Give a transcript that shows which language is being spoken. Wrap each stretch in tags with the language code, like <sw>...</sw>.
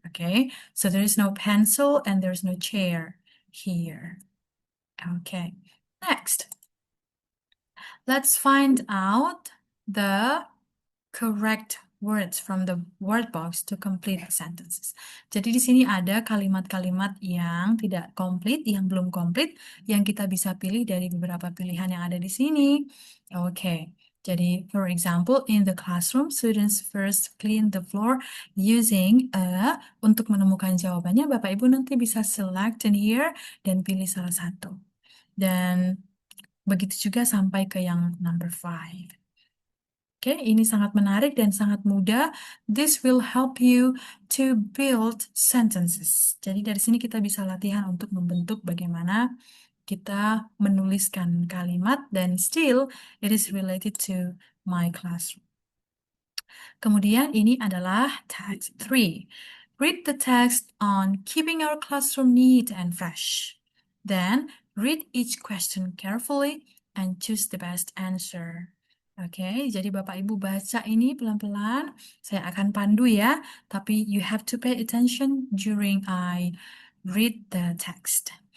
<en>Okay, so there is no pencil and there's no chair here. Okay, next. Let's find out the correct words from the word box to complete the sentences.</en> <id>Jadi di sini ada kalimat-kalimat yang tidak komplit, yang belum komplit, yang kita bisa pilih dari beberapa pilihan yang ada di sini.</id> <en>Oke, jadi for example, in the classroom, students first clean the floor using a.</en> <id>Untuk menemukan jawabannya, Bapak Ibu nanti bisa</id> <en>select in here</en> <id>dan pilih salah satu. Dan begitu juga sampai ke yang number 5. Oke, ini sangat menarik dan sangat mudah.</id> <en>This will help you to build sentences.</en> <id>Jadi dari sini kita bisa latihan untuk membentuk bagaimana kita menuliskan kalimat dan</id> <en>still it is related to my classroom.</en> <id>Kemudian ini adalah text 3.</id> <en>Read the text on keeping our classroom neat and fresh. Then read each question carefully and choose the best answer.</en> <id>Oke, jadi Bapak Ibu baca ini pelan-pelan. Saya akan pandu ya, tapi</id> <en>you have to pay attention during I read the text.</en>